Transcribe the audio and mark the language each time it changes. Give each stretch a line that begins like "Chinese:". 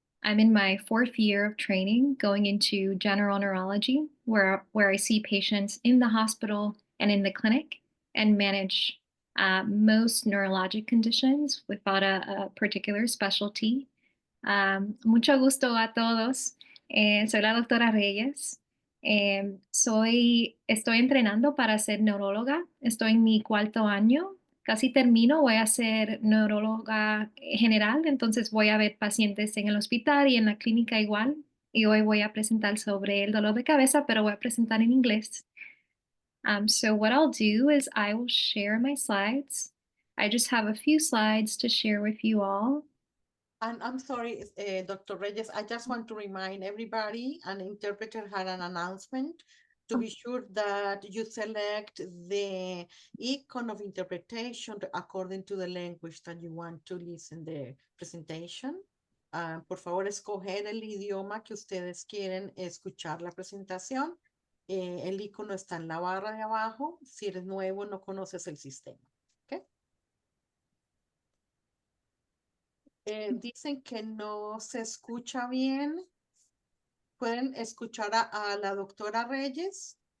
English: I'm in my fourth year of training going into general neurology, where I see patients in the hospital and in the clinic and manage most neurologic conditions without a particular specialty.
Spanish: Mucho gusto a todos. Soy la doctora Reyes. Estoy entrenando para ser neuróloga. Estoy en mi cuarto año. Casi termino. Voy a ser neuróloga general. Entonces voy a ver pacientes en el hospital y en la clínica igual. Y hoy voy a presentar sobre el dolor de cabeza, pero voy a presentar en inglés.
English: So what I'll do is I will share my slides. I just have a few slides to share with you all. And I'm sorry, Dr. Reyes, I just want to remind everybody, an interpreter had an announcement to be sure that you select the icon of interpretation according to the language that you want to listen the presentation.
Spanish: Por favor, escoger el idioma que ustedes quieren escuchar la presentación. El icono está en la barra de abajo. Si eres nuevo, no conoces el sistema. Dicen que no se escucha bien. ¿Pueden escuchar a la doctora Reyes?